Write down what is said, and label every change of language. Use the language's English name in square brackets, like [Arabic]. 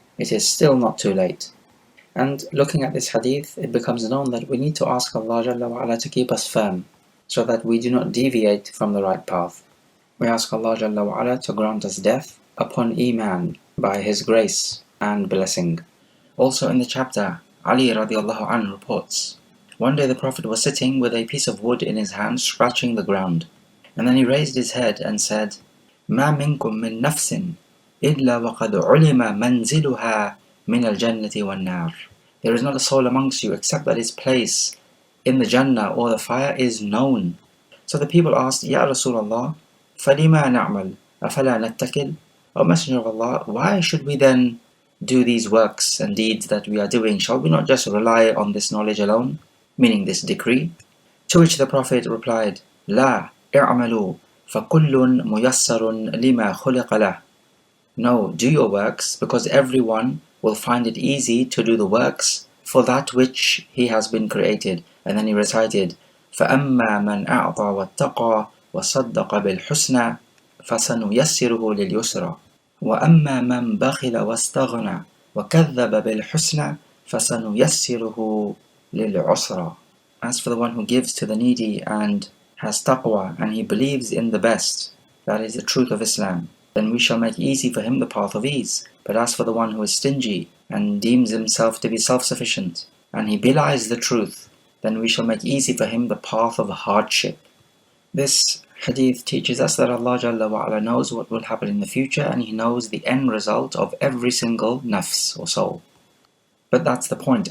[English] It is still not too late. And looking at this hadith, it becomes known that we need to ask Allah Jalla wa Ala to keep us firm, so that we do not deviate from the right path. We ask Allah Jalla wa Ala to grant us death upon Iman by His grace and blessing. Also in the chapter, Ali radiallahu anhu reports, one day the Prophet was sitting with a piece of wood in his hand, scratching the ground. And then he raised his head and said, [Arabic] مَا مِنْكُم مِّن نَفْسٍ إِلَّا وَقَدْ عُلِمَ مَنْزِلُهَا مِنَ الْجَنَّةِ وَالنَّارِ. [English] There is not a soul amongst you except that its place in the Jannah or the fire is known. So the people asked, Ya Rasulullah, [Arabic] فَلِمَا نَعْمَلْ أَفَلَا نَتَّكِلْ? [English] O Messenger of Allah, why should we then do these works and deeds that we are doing? Shall we not just rely on this knowledge alone, meaning this decree? To which the Prophet replied, [Arabic] لَا اعْمَلُوا فَكُلٌّ مُيَسَّرٌ لِمَا خُلِقَ لَهُ. [English] No, do your works, because everyone will find it easy to do the works for that which he has been created. And then he recited, [Arabic] فَأَمَّا مَنْ أَعْطَى وَاتَّقَى وَصَدَّقَ بِالْحُسْنَى فَسَنُيَسِّرُهُ لِلْيُسْرَى وَأَمَّا مَنْ بَخِلَ وَاسْتَغْنَى وَكَذَّبَ بِالْحُسْنَى فَسَنُيَسِّرُهُ لِلْعُسْرَى. [English] As for the one who gives to the needy and has taqwa and he believes in the best, that is the truth of Islam, then we shall make easy for him the path of ease. But as for the one who is stingy and deems himself to be self-sufficient, and he belies the truth, then we shall make easy for him the path of hardship. This hadith teaches us that Allah Jalla wa Ala knows what will happen in the future, and He knows the end result of every single nafs or soul. But that's the point.